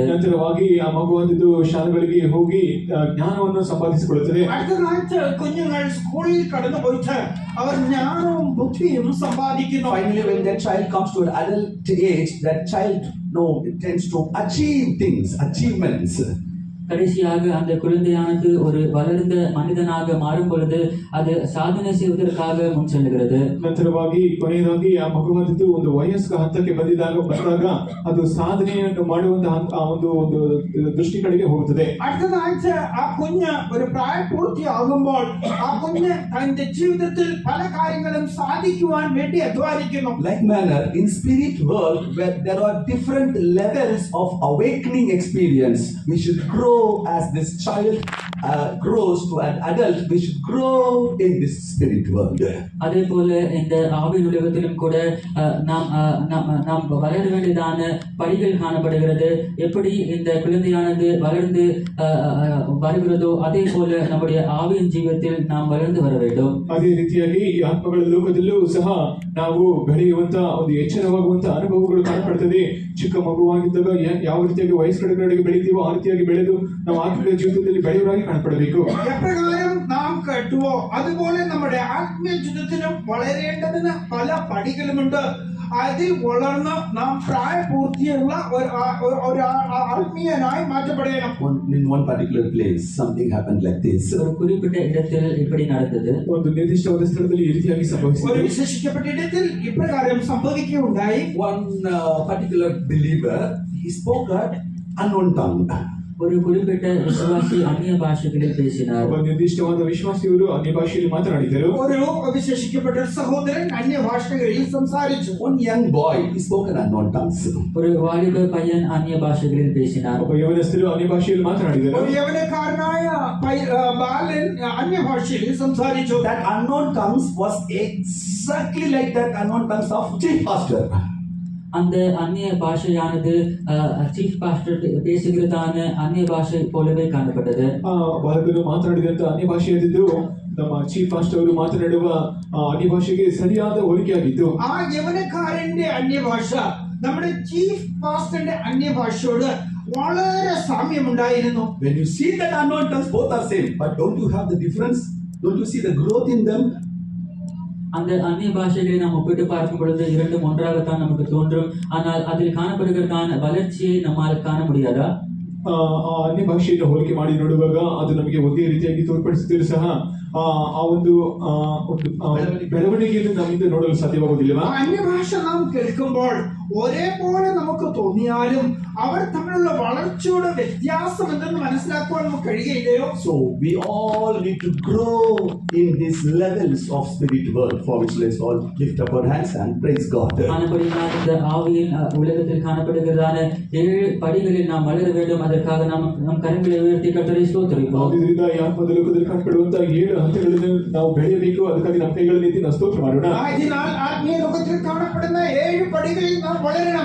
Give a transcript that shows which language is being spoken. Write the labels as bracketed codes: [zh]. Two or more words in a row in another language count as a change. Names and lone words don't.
[kn] ನಂತರವಾಗಿ ಆ ಮಗುವಂದು ಶಾಲೆಗಳಿಗೆ ಹೋಗಿ ಜ್ಞಾನವನ್ನು ಸಂಪಾದಿಸಿಕೊಳ್ಳುತ್ತದೆ. [ml] അടുത്തതായിട്ട് കുഞ്ഞുങ്ങൾ സ്കൂളിൽ കടന്നു പോയിട്ട് അവർ ജ്ഞാനവും ബുദ്ധിയും സമ്പാദിക്കുന്നു. [en] Finally, when that child comes to an adult age, that child tends to achieve things, achievements. [ta] கடைசியாக அந்த குழந்தையானது ஒரு வளர்ந்த மனிதனாக மாறும் பொழுது அது சாதனை செய்வதற்காக முன் செல்லுகிறது. [kn] ನಂತರವಾಗಿ ಕೊನೆಯದಾಗಿ ಆ ಮಗುವಂದು ಒಂದು ವಯಸ್ಕ ಹಂತಕ್ಕೆ ಬಂದಾಗ ಅದು ಸಾಧನೆಯನ್ನು ಮಾಡುವಂತಹ ಆ ಒಂದು ದೃಷ್ಟಿ ಕಡೆಗೆ ಹೋಗುತ್ತದೆ. [ml] അടുത്തതായിട്ട് ആ കുഞ്ഞ് ഒരു പ്രായപൂർത്തിയാകുമ്പോൾ ആ കുഞ്ഞ് തന്റെ ജീവിതത്തിൽ പല കാര്യങ്ങളും സാധിക്കുവാൻ വേണ്ടി അധ്വാനിക്കുന്നു. [en] Like manner, in spirit world, where there are different levels of awakening experience, we should grow as this child grows to an adult. We should grow in this spirit world. [ta] அதே போல இந்த ஆவின் உலகத்திலும் கூட நாம் வளர வேண்டியதான படிகள் காணப்படுகிறது. எப்படி இந்த குழந்தையானது வளர்ந்து வருகிறதோ அதே போல நம்முடைய ஆவியின் ஜீவிதத்தில் நாம் வளர்ந்து வர வேண்டும். [kn] ಅದೇ ರೀತಿಯಾಗಿ ಈ ಆತ್ಮಗಳ ಲೋಕದಲ್ಲೂ ಸಹ ನಾವು ಬೆಳೆಯುವಂತ ಒಂದು ಎಚ್ಚರವಾಗುವಂತ ಅನುಭವಗಳು ಕಾಣಪಡುತ್ತದೆ. ಚಿಕ್ಕ ಮಗುವಾಗಿದ್ದಾಗ ಯಾವ ರೀತಿಯಾಗಿ ವಯಸ್ಕರ ಕಡೆಗೆ ಬೆಳಿತೀವೋ ಆ ರೀತಿಯಾಗಿ ಬೆಳೆದು ನಾವು ಆತ್ಮೀಯ ജീവിതത്തിൽ ಬೆಳೆಯುವರಾಗಿ ಕಾಣಪಡಬೇಕು. [ml] എപ്രകാരം നാം കേട്ടുവോ അതുപോലെ നമ്മുടെ ആത്മീയ ജീവിതത്തിലും വളരേണ്ടതിന് പല പടികളുമുണ്ട്. അതിൽ വളർന്ന് നാം പ്രായപൂർത്തിയുള്ള ഒരു ആത്മീയനായി മാറ്റപ്പെടണം. [en] In one particular place, something happened like this. [ta] ஒரு குறிப்பிட்ட இடத்தில் இப்படி நடந்தது. [kn] ಒಂದು ನಿರ್ದಿಷ್ಟವಾದ ಸ್ಥಳದಲ್ಲಿ ಈ ರೀತಿಯಾಗಿ [ml] ഒരു [kn] ಸಂಭವಿಸಿತು. [ml] വിശേഷിക്കപ്പെട്ട ഇടത്തിൽ ഇപ്രകാരം സംഭവിക്കുകയുണ്ടായി. [en] One particular believer, he spoke an unknown tongue. [ta] ஒரு குறிப்பிட்ட விசுவாசி அந்நிய பாஷைகளில் பேசினார். [kn] ಒಬ್ಬ ನಿರ್ದಿಷ್ಟವಾದ ವಿಶ್ವಾಸಿಯವರು ಅನ್ಯ ಭಾಷೆಯಲ್ಲಿ ಮಾತನಾಡಿದರು. [ml] ഒരു വിശേഷിക്കപ്പെട്ട സഹോദരൻ അന്യഭാഷകളിൽ സംസാരിച്ചു. [en] One young boy, he spoke in unknown tongues. [ta] ஒரு வாலிப பையன் அந்நிய பாஷைகளில் பேசினார். [kn] ಒಬ್ಬ ಯವನಸ್ಥರು ಅನ್ಯ ಭಾಷೆಯಲ್ಲಿ ಮಾತನಾಡಿದರು. [ml] ഒരു യൗവനക്കാരനായ ബാലൻ അന്യഭാഷയിൽ സംസാരിച്ചു. [en] That unknown tongues was exactly like that unknown tongues of chief pastor. [ta] அந்த அந்நிய பாஷையானது [en] chief pastor [ta] பேசுகிறதான அந்நிய பாஷை போலவே ಕಾಣப்பட்டது. [kn] ಆ ಬಾಲಕರು ಮಾತನಾಡಿದಂತ ಅನ್ಯ ಭಾಷೆಯದ್ದು ನಮ್ಮ [en] chief master [kn] ಅವರು ಮಾತನಾಡುವ ಅನ್ಯ ಭಾಷೆಗೆ ಸರಿಯಾದ ಹೋಲಿಕೆಯಾಗಿತ್ತು. [ml] ആ യൗവനക്കാരന്റെ അന്യഭാഷ നമ്മുടെ ചീഫ് പാസ്റ്ററിന്റെ അന്യഭാഷയോട് വളരെ സാമ്യമുണ്ടായിരുന്നു. [en] When you see that unknown tongues, both are same, but don't you have the difference? Don't you see the growth in them? [ta] அந்த அந்நிய பாஷைகளை நாம் ஒப்பிட்டு பார்க்கும் பொழுது இரண்டும் ஒன்றாகத்தான் நமக்கு தோன்றும். ஆனால் அதில் காணப்படுகிறதான வளர்ச்சியை நம்மால் காண முடியாதா? [kn] ಆ ಅನ್ಯ ಭಾಷೆಯನ್ನು ಹೋಲಿಕೆ ಮಾಡಿ ನೋಡುವಾಗ ಅದು ನಮಗೆ ಒಂದೇ ರೀತಿಯಾಗಿ ತೋರ್ಪಡಿಸಿದರೂ ಸಹ ಆ ಒಂದು ಬೆಳವಣಿಗೆಯನ್ನು ನಮ್ಮಿಂದ ನೋಡಲು ಸಾಧ್ಯವಾಗುವುದಿಲ್ಲ. [ml] അന്യഭാഷ നാം കേൾക്കുമ്പോൾ ഒരേപോലെ നമുക്ക് തോന്നിയാലും അവർ തമ്മിലുള്ള വളർച്ചയുടെ വ്യത്യാസം എന്തെന്ന് മനസ്സിലാക്കുവാൻ നമുക്ക് കഴിയുകയില്ലയോ? [en] So we all need to grow in these levels of spirit world, for which let's all lift up our hands and praise God. [ta] ஆனபடியால் இந்த ஆவியின் உலகத்தில் காணப்படுகிறதான 7 படிகளில் நாம் வளர வேண்டும். அதற்காக நம் கரங்களை உயர்த்தி கர்த்தரை ஸ்தோத்திரிப்போம். [kn] ಇದರಿಂದ ಈ ಆತ್ಮದ ಲೋಕದಲ್ಲಿ ಕಾಣപ്പെടുವಂತ 7 ಹಂತಗಳನ್ನು ನಾವು ಬೆಳೆಯಬೇಕು. ಅದಕ್ಕಾಗಿ ನಮ್ಮ ಕೈಗಳನ್ನು ಎತ್ತಿ ನಾವು ಸ್ತೋತ್ರ ಮಾಡೋಣ. [ml] ആയതിനാൽ ആത്മീയ ലോകത്തിൽ കാണപ്പെടുന്ന 7 പടികളിൽ നാം വളരണം.